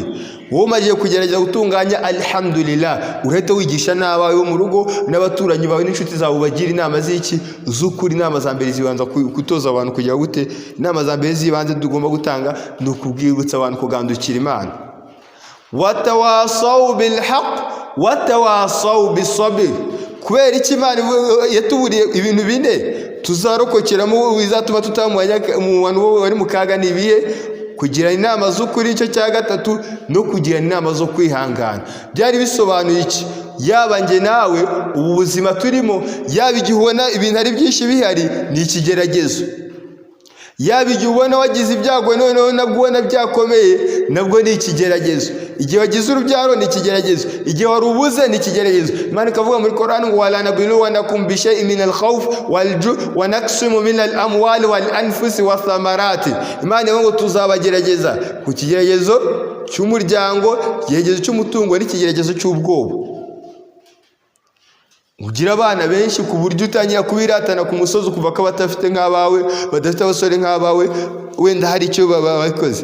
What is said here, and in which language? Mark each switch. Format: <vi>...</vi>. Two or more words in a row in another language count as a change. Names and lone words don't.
<rw>Wowe umaze kugerageza gutunganya, alhamdulillah, urahita wigisha n'abawe bo mu rugo n'abaturanyi bawe n'inshuti zawe, bagira inama z'iki? Z'ukuri. Inama za mbere zibanza kutoza abantu kugira gute? Inama za mbere zibanze tugomba gutanga ni ukubwibutsa abantu kugandukira Imana.</rw> <ar>وتواصوا بالحق وتواصوا بالصبر.</ar> <rw>Kubera iki Imana yatuburiye ibintu bine tuzarokokeramo bizatuma tutamwanya mu bantu bari mu kaga? Ni ibihe? Kugira inama z'ukuri, icyo cya gatatu, no kugira inama zo kwihangana. Byari bisobanuye iki? Yaba njye nawe, ubu buzima turimo, yaba igihe ubona ibintu ari byinshi bihari, ni ikigeragezo. Yaba igihe ubona wagize ibyago noneho nabwo ubona byakomeye, nabwo ni ikigeragezo. Igihe wagize urubyaro ni ikigeragezo, igihe warubuze ni ikigeragezo. Imana ikavuga muri Qur'an ngo</rw> <ar>ولنبلونكم بشيء من الخوف والجوع ونقص من الأموال والأنفس والثمرات.</ar> <rw>Imana ivuga ngo tuzabagerageza ku kigeragezo cy'umuryango, ikigeragezo cy'umutungo, n'ikigeragezo cy'ubwoba. ugira abana benshi ku buryo utangira kubiratana ku musozi kuva ko batafite nk'abawe, badafite abasore nk'abawe, wenda hari icyo bakoze.</rw>